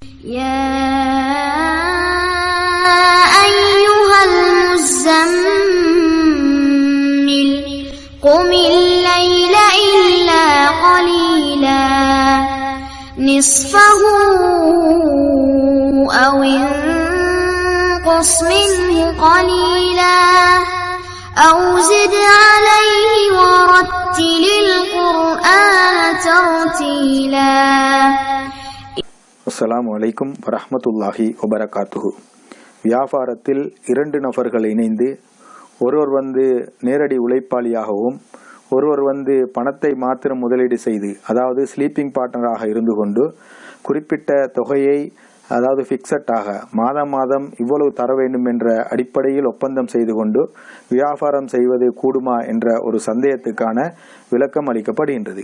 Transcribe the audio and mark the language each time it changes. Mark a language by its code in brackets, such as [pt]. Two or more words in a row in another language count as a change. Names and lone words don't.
[ar] يا أيها المزمل قم الليل إلا قليلا نصفه أو انقص منه قليلا أو زد عليه ورتل القرآن ترتيلا. السلام عليكم ورحمة الله وبركاته. [ta] வியாபாரத்தில் இரண்டு நபர்கள் இணைந்து ஒருவர் நேரடி உழைப்பாளியாகவும் ஒருவர் பணத்தை மாத்திரம் முதலீடு செய்து, அதாவது [en] sleeping partner [ta] இருந்து கொண்டு குறிப்பிட்ட தொகையை, அதாவது ஃபிக்ஸட்டாக மாதம் இவ்வளவு தர வேண்டும் என்ற அடிப்படையில் ஒப்பந்தம் செய்து கொண்டு வியாபாரம் செய்வது கூடுமா என்ற ஒரு சந்தேகத்துக்கான விளக்கம் அளிக்கப்படுகின்றது.